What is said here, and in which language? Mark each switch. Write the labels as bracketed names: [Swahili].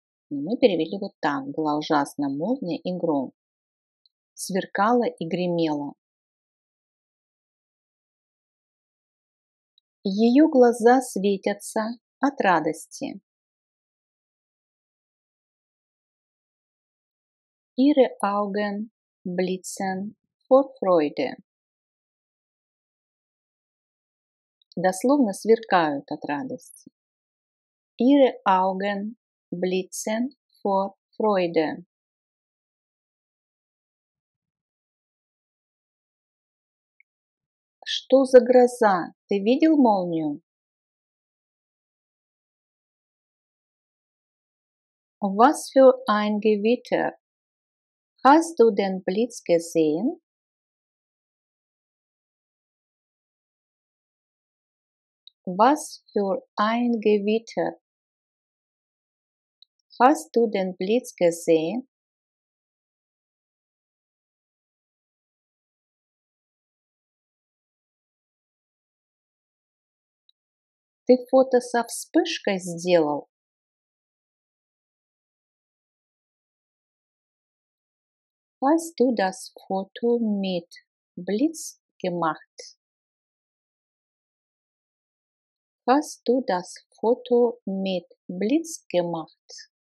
[Russian] Мы перевели вот так. Была ужасная молния и гром. Сверкало и гремело. Ее глаза светятся от радости. [German] Ihre Augen blitzen vor Freude. [Russian] Дословно сверкают от радости. [German] Ihre Augen blitzen vor Freude. [Russian] Что за гроза? Ты видел молнию? [German] Was für ein Gewitter? Hast du den Blitz gesehen? Was für ein Gewitter? Hast du den Blitz gesehen? [Russian] Ты фото со вспышкой сделал? [German] Hast du das Foto mit Blitz gemacht? Hast du das Foto mit Blitz gemacht?